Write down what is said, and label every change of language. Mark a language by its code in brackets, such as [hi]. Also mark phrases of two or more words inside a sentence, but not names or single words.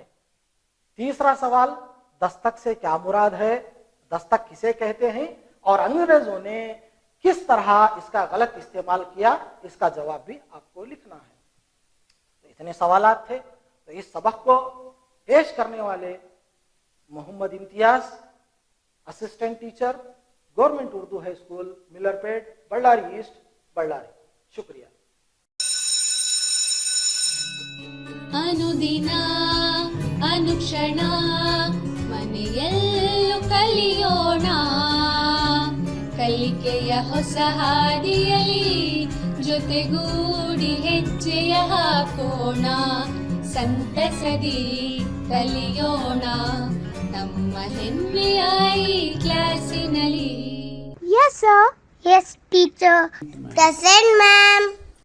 [ur] تیسرا سوال، دستک سے کیا مراد ہے، دستک کسے کہتے ہیں اور انگریزوں نے کس طرح اس کا غلط استعمال کیا، اس کا جواب بھی آپ کو لکھنا ہے. تو اتنے سوالات تھے. تو اس سبق کو پیش کرنے والے محمد امتیاز, [en] assistant teacher, Government Urdu High School Millerpet, Ballari East, Ballari. [ur] شکریہ. [kn] ಅನುದಿನ ಅನುಕ್ಷಣ ಮನೆಯಲ್ಲೂ ಕಲಿಯೋಣ, ಕಲಿಕೆಯ ಹೊಸ ಹಾದಿಯಲಿ ಜೊತೆಗೂಡಿ ಹೆಜ್ಜೆಯ ಹಾಕೋಣ, ಸಂತಸದಿ ಕಲಿಯೋಣ ನಮ್ಮ ಹೆಮ್ಮೆಯ ಈ ಕ್ಲಾಸಿನಲ್ಲಿ. [en] Yes, sir. Yes, teacher. Present, ma'am.